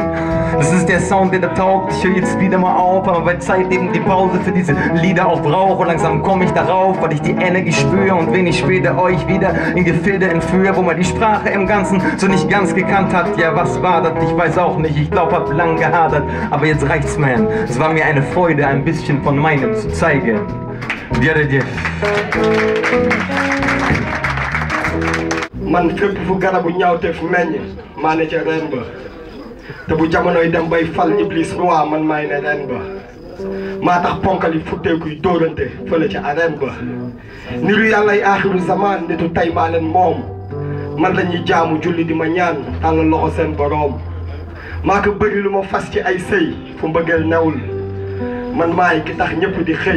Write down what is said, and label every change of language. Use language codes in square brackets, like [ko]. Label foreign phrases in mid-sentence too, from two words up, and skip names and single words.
[de] Das ist der Sound, der da taugt, ich höre jetzt wieder mal auf, aber bei Zeit eben die Pause für diese Lieder auch brauche, und langsam komme ich darauf, weil ich die Energie spüre und wenig später euch wieder in Gefilde entführe, wo man die Sprache im Ganzen so nicht ganz gekannt hat, ja was war das, ich weiß auch nicht, ich glaube, hab lang gehadert, aber jetzt reicht's, man, es war mir eine Freude, ein bisschen von meinem zu zeigen. [wo] Man fépp fu garabu ñaawteef meññ maa ne ca reen ba te bu jamonoy dem bay fal iblis roi man maay ne reen ba maa tax ponkali futteekuy dóorante fële ca arène ba niru yàllay aaxiru zaman nitu tey maa leen moom man la ñuy jaamu julli di ma ñaan tàllal loxo seen boroom maa ko bëri lu ma fas ci ay sëy fu mbëggeel newul man maay ki tax ñëpp di xëy